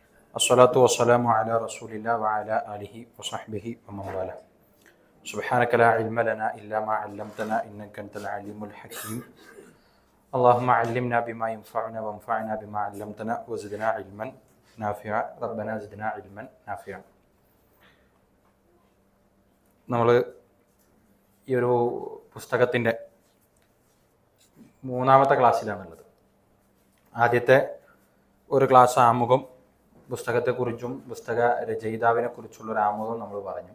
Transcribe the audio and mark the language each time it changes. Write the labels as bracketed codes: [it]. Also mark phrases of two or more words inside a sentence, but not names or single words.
[ar] الصلاة والسلام على رسول الله وعلى آله وصحبه ومن والاه. سبحانك لا علم لنا إلا ما علمتنا إنك أنت العليم الحكيم. اللهم علمنا بما ينفعنا وانفعنا بما علمتنا وزدنا علما نافعا. ربنا زدنا علما نافعا. [ml] നമ്മൾ ഈ ഒരു പുസ്തകത്തിൻ്റെ മൂന്നാമത്തെ ക്ലാസ്സിലാണുള്ളത്. ആദ്യത്തെ ഒരു ക്ലാസ് ആമുഖം, പുസ്തകത്തെക്കുറിച്ചും പുസ്തക രചയിതാവിനെ കുറിച്ചുള്ളൊരു ആമുഖം നമ്മൾ പറഞ്ഞു.